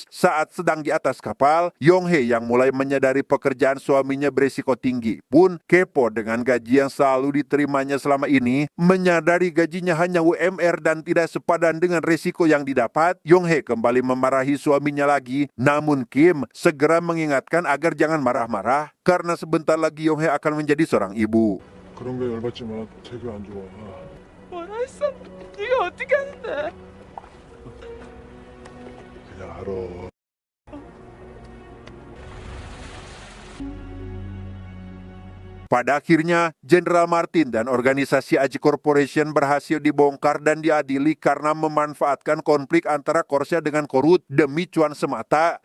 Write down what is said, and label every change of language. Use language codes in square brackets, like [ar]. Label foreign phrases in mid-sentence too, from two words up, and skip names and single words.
[id] Saat sedang di atas kapal, Yong-hee yang mulai menyadari pekerjaan suaminya berisiko tinggi pun kepo dengan gaji yang selalu diterimanya selama ini. Menyadari gajinya hanya UMR dan tidak sepadan dengan risiko yang didapat, Yong-hee kembali memarahi suaminya lagi. Namun Kim segera mengingatkan agar jangan marah-marah karena sebentar lagi Yong-hee akan menjadi seorang ibu. [ko] 그런 게 열받지만 되게 안 좋아. 뭐라 했어? 네가 어떻게 하는데? 그냥 알아. [id] Pada akhirnya, Jenderal Martin dan organisasi Aji Corporation berhasil dibongkar dan diadili karena memanfaatkan konflik antara Korsya dengan Korut demi cuan semata.